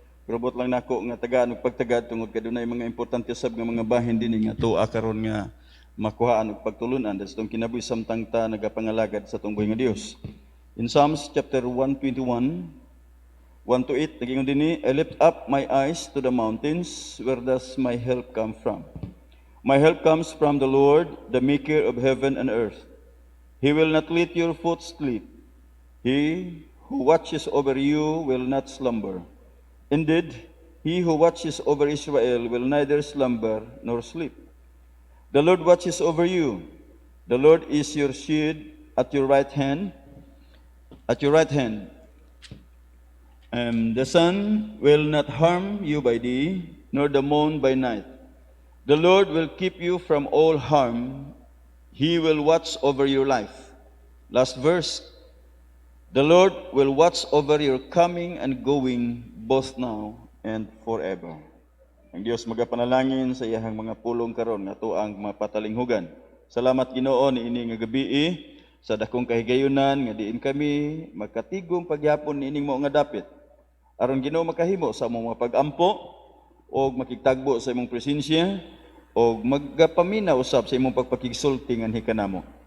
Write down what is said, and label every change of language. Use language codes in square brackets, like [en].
[ceb] Pero bot lang nako nga tagaan ug pagtagad tungod kay dunay mga importante sab nga mga bahin dinhi nga tuwa karon nga makuhaan ug pagtulunan sa tong kinabuhi samtang ta nagapangalagad sa tong buhi nga Dios. [en] In Psalms chapter 121 1-8, [ceb] nagingon dinhi, [en] I lift up my eyes to the mountains, where does my help come from? My help comes from the Lord, the maker of heaven and earth. He will not let your foot slip. He who watches over you will not slumber. Indeed, he who watches over Israel will neither slumber nor sleep. The Lord watches over you. The Lord is your shield at your right hand. At your right hand. The sun will not harm you by day, nor the moon by night. The Lord will keep you from all harm. He will watch over your life. Last verse. The Lord will watch over your coming and going, both now and forever. [ceb] Ang Dios magapanalangin sa iyahang mga pulong karon nga tuang mapatalinghugan. Salamat Ginoo niini nga gabi sa dakong kahigayunan nga diin kami magkatigom pagyapon niining mao nga dapit. Aron Ginoo makahimo sa among mga pag-ampo o makigtagbo sa imong presensya o magapamina usab sa imong pagpakigsulti nganhi kanamo.